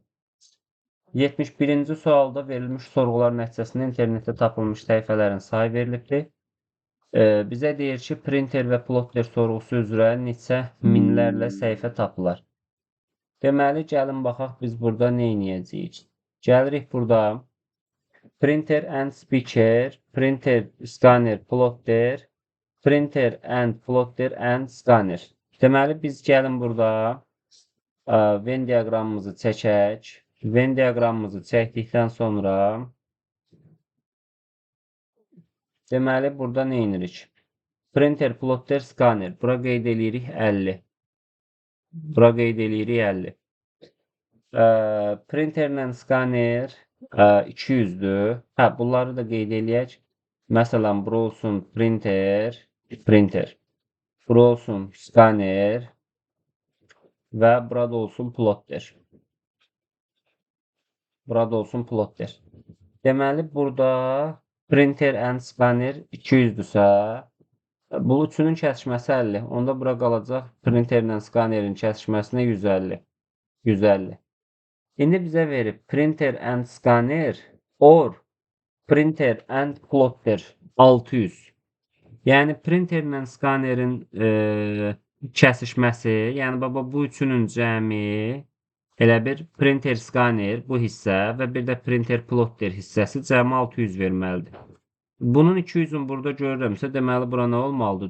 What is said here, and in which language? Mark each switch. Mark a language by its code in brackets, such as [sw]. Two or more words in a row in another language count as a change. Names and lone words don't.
[az] 71-ci sualda verilmiş sorğular nəticəsində internetdə tapılmış səhifələrin sayı verilibdir. Bizə deyir ki, printer və plotter sorğusu üzrə neçə minlərlə səhifə tapılar. Deməli, gəlin baxaq biz burada nə edəcəyik? Gəlirik burada. [en] Printer and speaker, printer, scanner, plotter, printer and plotter and scanner. [az] Deməli, biz gəlin burada Venn diaqramımızı çəkək. Venn diaqramımızı çəkdikdən sonra deməli, burada nə edirik? [en] Printer, plotter, scanner. [az] Bura qeyd edirik 50. Bura qeyd edirik 50. Printerlə scanner 200-dür. Bunları da qeyd eləyək. Məsələn, bura olsun printer. Bura olsun scanner və burada olsun plotter. Burada olsun plotter. Deməli, burada [en] printer and scanner [az] 200-dürsə, bu üçünün kəsişməsi 50. Onda bura qalacaq printerlə scannerin kəsişməsinə 150. 150. İndi bizə verib [en] printer and scanner or printer and plotter [az] 600. Yəni printerlə scannerin kəsişməsi, yəni baba bu üçünün cəmi elə bir [en] printer scanner [az] bu hissə və bir də [en] printer plotter [az] hissəsi cəmi 600 verməlidir. Bunun 200-ün burada görürəmsə, deməli bura nə olmalıdır?